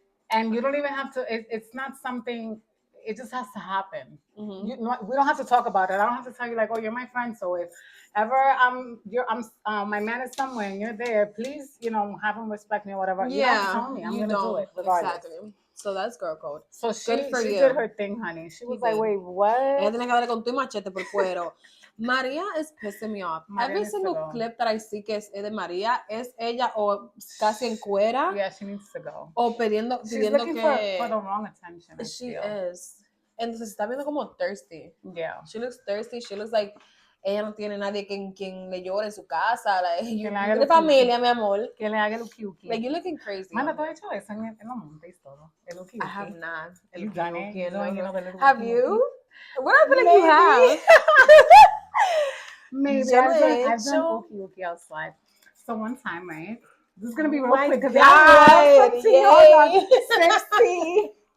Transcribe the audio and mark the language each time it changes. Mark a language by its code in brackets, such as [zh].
[en] And you don't even have to, it's not something, it just has to happen. We don't have to talk about it. I don't have to tell you like, oh, you're my friend, so if ever my man is somewhere and you're there, please, have him respect me or whatever. Yeah, you don't have to tell me. I'm going to do it regardless. Exactly. So that's girl code. So she did her thing, honey. She was like, wait, what? [es] Ella tiene que darle con tu machete por cuero. [en] Maria is pissing me off. Every single clip that I see [es] que es de María es ella o casi en cuera. [en] Yeah, she needs to go. [es] O pidiendo [en] looking [es] que... [en] for the wrong attention. She is. [es] Entonces se está viendo como thirsty. [en] Yeah. She looks thirsty. She looks like [es] ella no tiene nadie quien le llore en su casa. [en] Like, [es] tiene familia, mi amor. Que le haga el uki-uki. [en] Like, you're looking crazy. [es] Manda, ¿tú has hecho eso en los montes y todo? El uki-uki. [en] I have not. You've done it? Have you? What I feel like you have. Maybe. I've done uki-uki outside. So one time, right? This is going to be real quick. God. Sexy.